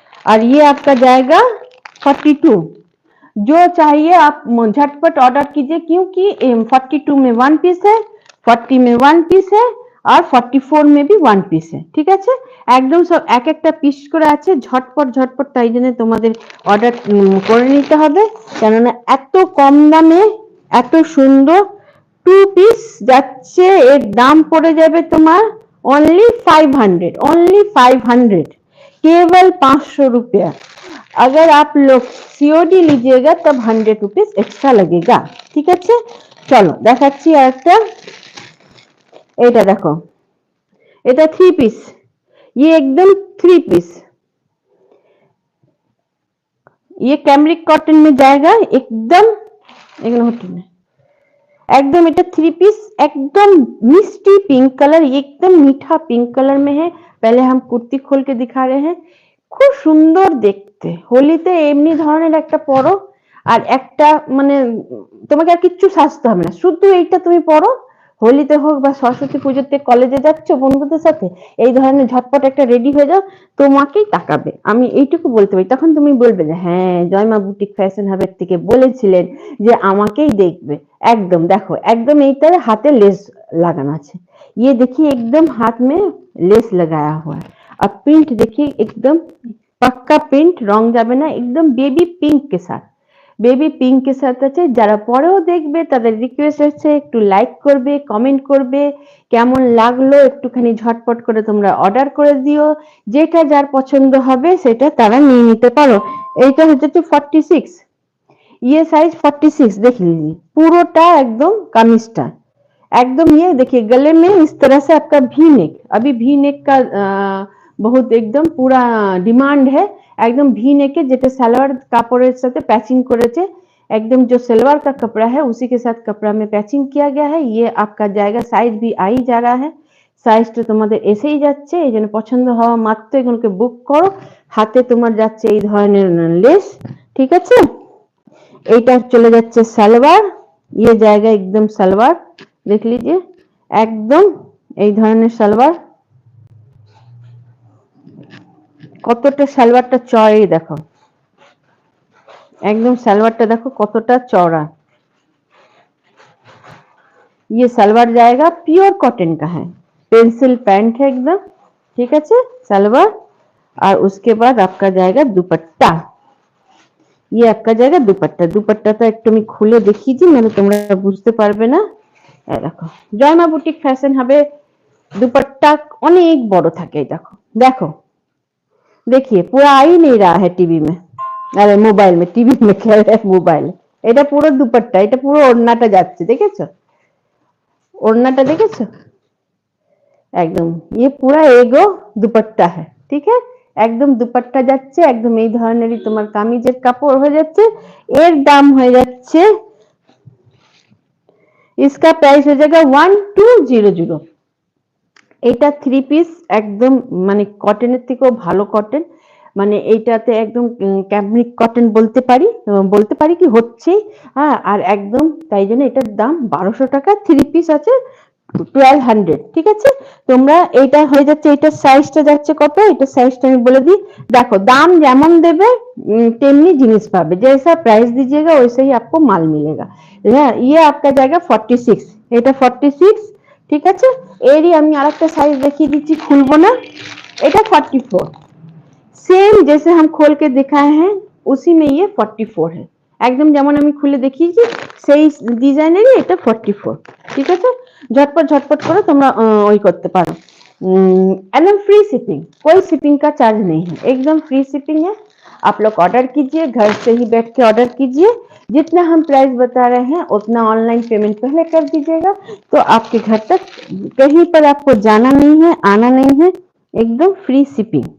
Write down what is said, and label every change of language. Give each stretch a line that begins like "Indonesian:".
Hindi: और ये आपका जाएगा 42। जो चाहिए आप झटपट ऑर्डर कीजिए, क्योंकि 42 में 1 पीस है, 40 में 1 पीस है, और 44 में भी 1 পিস है।
Bangla: ঠিক আছে, একদম সব এক একটা পিস করে আছে, ঝটপট ঝটপট তাই জন্য তোমাদের অর্ডার করে নিতে হবে, কেননা এত কম দামে এত সুন্দর টু পিস যাচ্ছে। এর দাম পড়ে যাবে তোমার
Hindi: ओनली 500, ओनली 500, केवल 500 रुपया।
Bangla: अगर आप लोग सीओडी लीजिएगा तब 100 रुपीज एक्स्ट्रा लगेगा।
Hindi: ठीक है, चलो
Bangla: দেখাচ্ছি আরেকটা। এটা দেখো, এটা
Hindi: थ्री पीस, ये एकदम थ्री पीस, ये कैमरिक कॉटन में जाएगा एकदम, एकदम এটা थ्री पीस, एकदम मिस्टी पिंक कलर, एकदम मीठा पिंक कलर में है। पहले हम कुर्ती खोल के दिखा रहे हैं,
Bangla: খুব সুন্দর দেখতে। হোলিতে এমনি ধরনের একটা পরো, আর একটা মানে তোমাকে আর কিচ্ছু সাজতে হবে না, শুধু এইটা তুমি পরো। হোলিতে হোক বা সরস্বতী পুজোতে কলেজে যাচ্ছ বন্ধুদের সাথে, এই ধরনের ঝটপট একটা রেডি হয়ে যাও, তোমাকেই তাকাবে। আমি এইটুকু বলতে পারি, তখন তুমি বলবে যে হ্যাঁ জয়মা বুটিক ফ্যাশন হাবের থেকে বলেছিলেন যে আমাকেই দেখবে। একদম দেখো, একদম এইটার হাতে লেস লাগানো আছে,
Hindi: ये देखिए एकदम हाथ में लेस लगाया हुआ है। और प्रिंट देखिए एकदम पक्का प्रिंट, रंग
Bangla: जाবে না,
Hindi: एकदम बेबी पिंक के साथ,
Bangla: বেবি পিঙ্কের সাথে আছে। যারা পরেও দেখবে তাদের রিকোয়েস্ট হচ্ছে একটু লাইক করবে, কমেন্ট করবে, কেমন লাগলো একটুখানি ঝটপট করে তোমরা অর্ডার করে দিও। যেটা যার পছন্দ হবে সেটা তারা নিয়ে নিতে পারো। এইটা হচ্ছে 46,
Hindi: ये साइज 46 देख लीजिए, पूरोटा एकदम कमीजटा एकदम। ये देखिए गले में इस तरह से आपका वी नेक, अभी वी नेक का बहुत एकदम पूरा डिमांड है। एकदम वी नेक है,
Bangla: যেটা সালোয়ার কাপড়ের সাথে প্যাচিং করেছে,
Hindi: एकदम जो सलवार का कपड़ा है उसी के साथ कपड़ा में पैचिंग किया गया है। ये आपका जाएगा, साइज भी आ ही जा रहा है,
Bangla: সাইজটা তোমাদের এসেই যাচ্ছে। এই জন্য পছন্দ হওয়া মাত্র এগুলোকে বুক করো। হাতে তোমার যাচ্ছে এই ধরনের লেস। ঠিক আছে, এইটা চলে যাচ্ছে সালোয়ার,
Hindi: ये जाएगा एकदम सलवार, देख लीजिए एकदम
Bangla: এই ধরনের সালোয়ার। কতটা সালোয়ারটা চড়াই দেখো, एकदम সালোয়ারটা দেখো কতটা চওড়া।
Hindi: ये सलवार जाएगा, प्योर कॉटन का है, पेंसिल पैंट है एकदम। ठीक है, सलवार, और उसके बाद आपका जाएगा दुपट्टा। ये आपका जाएगा दुपट्टा।
Bangla: दुपट्टाটা একটু আমি খুলে দেখিয়ে দিই, মানে তোমরা বুঝতে পারবে না। এই দেখো, জয়মা বুটিক ফ্যাশন হবে दुपट्टा অনেক বড় থাকে। এই দেখো, দেখো
Hindi: देखिए पूरा आ ही नहीं रहा है टीवी में, अरे मोबाइल में, टीवी में कह रहे हैं मोबाइल।
Bangla: এটা পুরো দুপাট্টা, এটা পুরো ওড়নাটা যাচ্ছে, দেখেছো ওড়নাটা দেখেছো একদম।
Hindi: ये पूरा एगो दुपट्टा है। ठीक है,
Bangla: একদম দুপাট্টা যাচ্ছে, একদম এই ধরনেরই তোমার কামিজের কাপড় হয়ে যাচ্ছে। এর দাম হয়ে যাচ্ছে,
Hindi: इसका प्राइस हो जाएगा 1200।
Bangla: এটা থ্রি পিস একদম মানে কটনের থেকেও ভালো কটন, মানে এইটাতে একদম ক্যামরিক কটন বলতে পারি কি হচ্ছে। হ্যাঁ, আর একদম তাই জন্য এটার দাম 1200 টাকা। থ্রি পিস আছে 1200। ঠিক আছে, তোমরা এইটা হয়ে যাচ্ছে, এটার সাইজটা যাচ্ছে কত, এটার সাইজটা আমি বলে দিই। দেখো, দাম যেমন দেবে তেমনি জিনিস পাবে,
Hindi: जैसा प्राइस दीजिएगा वैसे ही आपको माल मिलेगा। ये आपका जाएगा 46,
Bangla: এটা 46। ঠিক আছে, এরই আমি আরেকটা সাইজ দেখিয়ে দিচ্ছি, খুলবো না।
Hindi: এটা 44, सेम जैसे हम खोल के दिखाए हैं उसी में ये 44 है।
Bangla: একদম যেমন আমি খুলে দেখিয়েছি সেই ডিজাইনেরই এটা 44। ঠিক আছে, झटपट झटपट করে তোমরা ওই করতে পারো।
Hindi: एकदम फ्री शिपिंग, कोई शिपिंग का चार्ज नहीं है, एकदम फ्री शिपिंग है। आप लोग ऑर्डर कीजिए, घर से ही बैठ के ऑर्डर कीजिए, जितना हम प्राइस बता रहे हैं उतना ऑनलाइन पेमेंट पहले कर दीजिएगा, तो आपके घर तक कहीं पर आपको जाना नहीं है, आना नहीं है, एकदम फ्री शिपिंग।